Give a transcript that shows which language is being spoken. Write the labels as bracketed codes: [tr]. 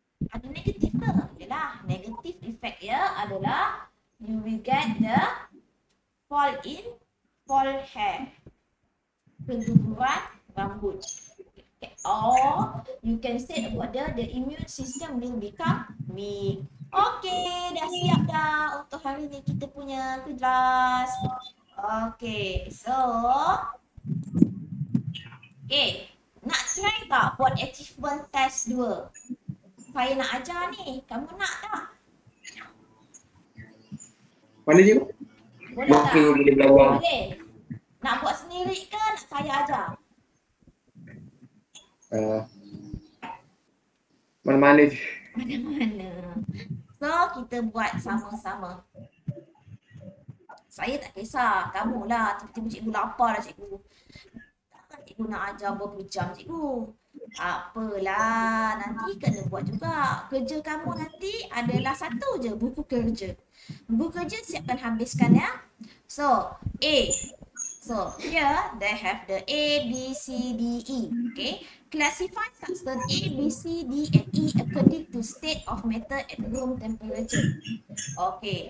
[ms] Ada negatif ke? Yalah, negatif effect ya adalah [en] you will get the fall hair. [ms] Keguguran rambut. [en] Or you can say about the immune system will become weak. [ms] Okay, dah siap dah untuk hari ni kita punya kelas. Okay, so okay, nak try tak buat achievement test 2? Saya nak ajar ni, kamu nak tak? Mana je? Boleh tak? Boleh belajar. Boleh. Nak buat sendiri ke nak saya ajar? Mana-mana je. Mana-mana. So, kita buat sama-sama. Saya tak kisah. Kamu lah. Tiba-tiba cikgu lapar lah cikgu. Takkan cikgu nak ajar berapa jam cikgu? Tak apalah. Nanti kena buat juga. Kerja kamu nanti adalah satu je. Buku kerja. Buku kerja siapkan habiskan ya. [en] So, A. So, here they have the A, B, C, D, E. Okay. Classify substance A, B, C, D, and E according to state of matter at room temperature. Okay.